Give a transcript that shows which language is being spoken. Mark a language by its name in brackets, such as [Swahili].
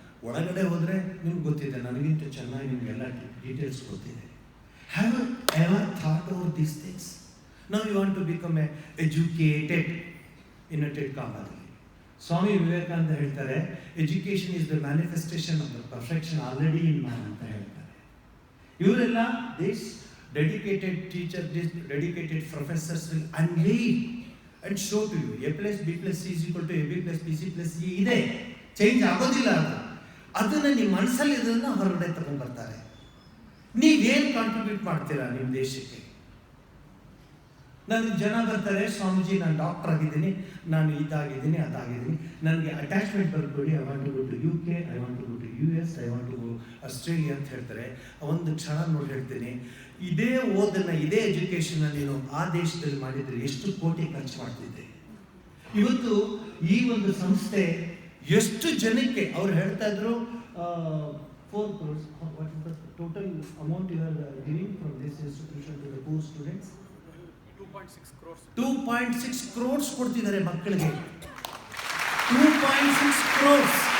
[Kannada] ಒಳಗಡೆ ಹೋದರೆ ನಿಮ್ಗೆ ಗೊತ್ತಿದೆ, ನನಗಿಂತ ಚೆನ್ನಾಗಿ ನಿಮಗೆಲ್ಲ ಡೀಟೇಲ್ಸ್ ಗೊತ್ತಿದೆ. [English] Have you ever thought over these things? Now you want to become educated in ಕಾಮದಲ್ಲಿ. [Kannada] ಸ್ವಾಮಿ ವಿವೇಕಾನಂದ ಹೇಳ್ತಾರೆ, [English] education is the manifestation of the perfection already in man [Kannada] ಅಂತ ಹೇಳ್ತಾರೆ. ಇವರೆಲ್ಲ [English] this dedicated teacher, this dedicated professors will unveil and show to you a plus b plus c is equal to ab plus bc plus c [Kannada] ಇದೆ, change ಆಗೋದಿಲ್ಲ. ಅದನ್ನು ನಿಮ್ಮ ಮನಸ್ಸಲ್ಲಿ ಇದನ್ನು ಹೊರಗಡೆ ತಗೊಂಡು ಬರ್ತಾರೆ. ನೀವೇನು ಕಾಂಟ್ರಿಬ್ಯೂಟ್ ಮಾಡ್ತೀರಾ ನಿಮ್ಮ ದೇಶಕ್ಕೆ? ನನಗೆ ಜನ ಬರ್ತಾರೆ, ಸ್ವಾಮೀಜಿ ನಾನು ಡಾಕ್ಟರ್ ಆಗಿದ್ದೀನಿ, ನಾನು ಇದಾಗಿದ್ದೀನಿ ಅದಾಗಿದ್ದೀನಿ, ನನಗೆ attachment ಬರ್ಕೊಡಿ, [English] I want to go to UK, I want to go to US, I want to go Australia [Kannada] ಅಂತ ಹೇಳ್ತಾರೆ. ಒಂದು ಕ್ಷಣ ನೋಡಿ ಹೇಳ್ತೀನಿ, ಇದೇ ಓದನ್ನು ಇದೇ ಎಜುಕೇಷನ್ನ ನೀನು ಆ ದೇಶದಲ್ಲಿ ಮಾಡಿದರೆ ಎಷ್ಟು ಕೋಟಿ ಖರ್ಚು ಮಾಡ್ತಿದ್ದೆ. ಇವತ್ತು ಈ ಒಂದು ಸಂಸ್ಥೆ ಎಷ್ಟು ಜನಕ್ಕೆ ಅವ್ರು ಹೇಳ್ತಾ ಇದ್ರು, [English] 4 crores, what is the total amount you are giving from this institution to the poor students? 2.6 crores. [Kannada] 2.6 crores ಕೊಡ್ತಿದ್ದಾರೆ ಮಕ್ಕಳಿಗೆ. 2.6 crores.